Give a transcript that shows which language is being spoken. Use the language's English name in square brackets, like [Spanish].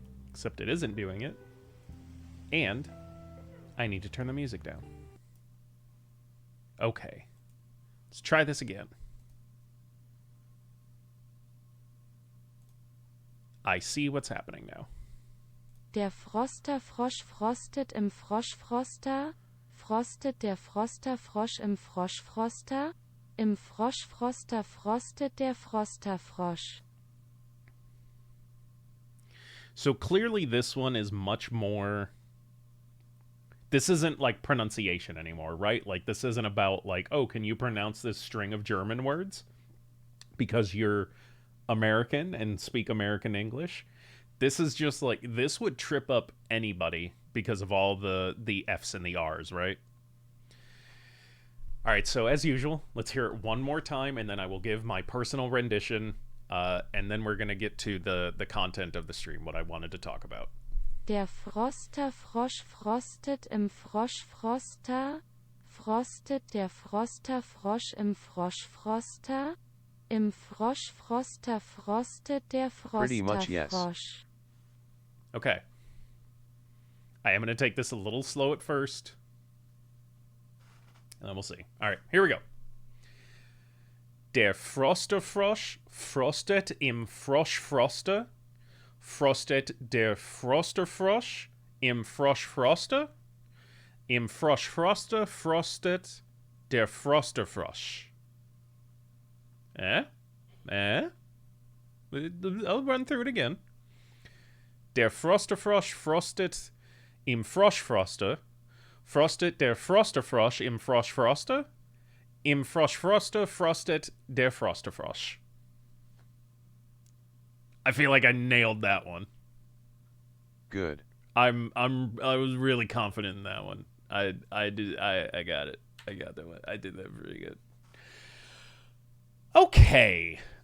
[English] Except it isn't doing it. And I need to turn the music down. Okay. Let's try this again. I see what's happening now. [German] Der Froster Frosch frostet im Froschfroster, frostet der Froster Frosch im Froschfroster, im Froschfroster frostet der Froster Frosch. [English] So clearly this one is much more... This isn't like pronunciation anymore, right? Like this isn't about like, oh, can you pronounce this string of German words? Because you're American and speak American English. This is just like, this would trip up anybody because of all the F's and the R's, right? All right, so as usual, let's hear it one more time, and then I will give my personal rendition, and then we're going to get to the content of the stream, what I wanted to talk about. [German] Der Froster Frosch frostet im Froschfroster, frostet der Froster Frosch im Froschfroster, im Froschfroster frostet der [English] Pretty much, [German] Froster [English] yes. [German] Frosch. [English] Okay. I am going to take this a little slow at first, and then we'll see. All right, here we go. [German] Der Frosterfrosch frostet im Froschfroster, frostet der Frosterfrosch im Froschfroster, im Froschfroster frostet der Frosterfrosch. [English] I'll run through it again. [German] Der Frosterfrosch frostet im Froschfroster, frostet der Frosterfrosch im Froschfroster, im Froschfroster frostet der Frosterfrosch. [English] I feel like I nailed that one. Good. I was really confident in that one. I got it. I got that one. I did that pretty good. Okay.